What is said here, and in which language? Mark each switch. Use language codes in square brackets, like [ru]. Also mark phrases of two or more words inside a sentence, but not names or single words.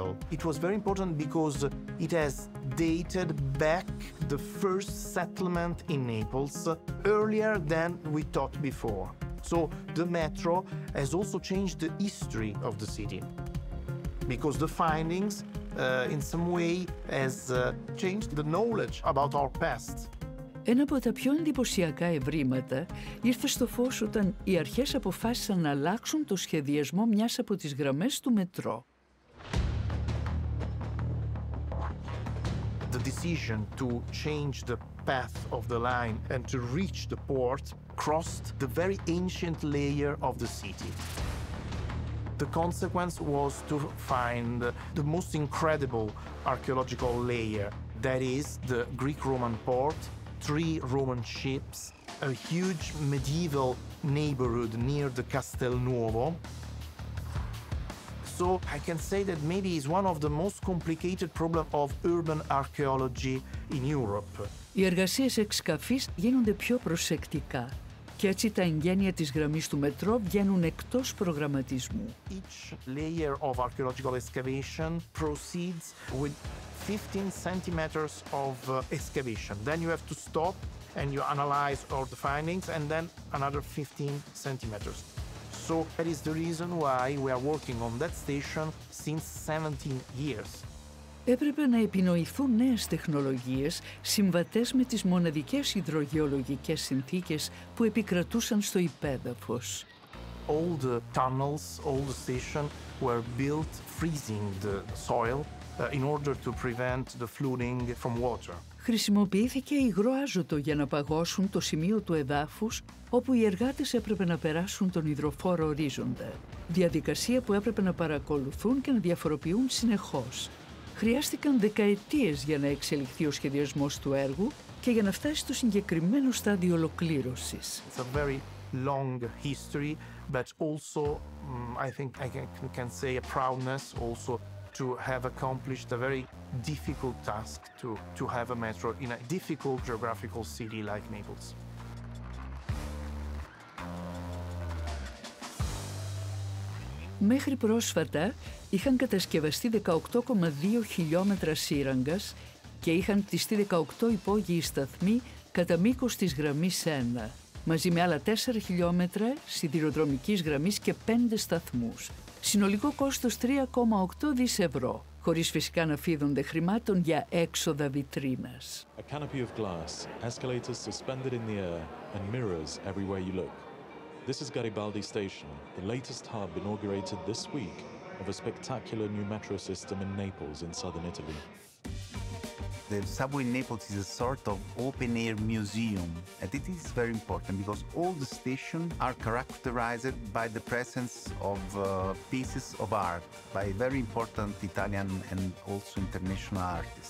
[en] It was very important because it has dated back the first settlement in Naples earlier than we thought before. So the metro has also changed the history of the city because the findings in some way has changed the knowledge about our past. [el] Ένα από τα πιο εντυπωσιακά ευρήματα ήρθε στο φως όταν οι αρχές αποφάσισαν να αλλάξουν το σχεδιασμό μιας από τις γραμμές του μετρό. [en] The decision to change the path of the line and to reach the port crossed the very ancient layer of the city. The consequence was to find the most incredible archaeological layer, that is the Greek-Roman port, 3 Roman ships, a huge medieval neighborhood near the Castel Nuovo. So I can say that maybe it's one of the most complicated problems of urban archaeology in Europe. [el] Οι εργασίες εξκαφής γίνονται πιο προσεκτικά και έτσι τα εγγένεια της γραμμής του μετρό βγαίνουν εκτός προγραμματισμού. [en] Each layer of archaeological excavation proceeds with 15 centimeters of excavation. Then you have to stop and you analyze all the findings and then another 15 centimeters. So that is the reason why we are working on that station since 17 years. [el] Έπρεπε να επινοηθούν νέες τεχνολογίες συμβατές με τις μοναδικές υδρογεολογικές συνθήκες που επικρατούσαν στο υπέδαφος. [en] All the tunnels, all the stations were built freezing the soil in order to prevent the flooding from water. [el] Χρησιμοποιήθηκε υγρό άζωτο για να παγώσουν το σημείο του εδάφους όπου οι εργάτες έπρεπε να περάσουν τον υδροφόρο ορίζοντα. Διαδικασία που έπρεπε να παρακολουθούν και να διαφοροποιούν συνεχώς. Χρειάστηκαν δεκαετίες για να εξελιχθεί ο σχεδιασμός του έργου και για να φτάσει στο συγκεκριμένο στάδιο ολοκλήρωσης. [en] It's a very long history, but also I think I can say a proudness also to have accomplished a very difficult task to have a metro in a difficult geographical city like Naples. [el] Μέχρι πρόσφατα είχαν κατασκευαστεί 18,2 χιλιόμετρα σύραγγας και είχαν κτιστεί 18 υπόγειοι σταθμοί κατά μήκος της γραμμής 1, μαζί με άλλα 4 χιλιόμετρα σιδηροδρομικής γραμμής και 5 σταθμούς. Συνολικό κόστος 3,8 δις ευρώ, χωρίς φυσικά να φίδονται χρημάτων για έξοδα βιτρίνας. [en] A canopy of glass, escalators suspended in the air and mirrors everywhere you look. This is Garibaldi Station, the latest hub inaugurated this week of a spectacular new metro system in Naples in southern Italy. The subway in Naples is a sort of open-air museum, and it is very important because all the stations are characterized by the presence of pieces of art by very important Italian and also international artists.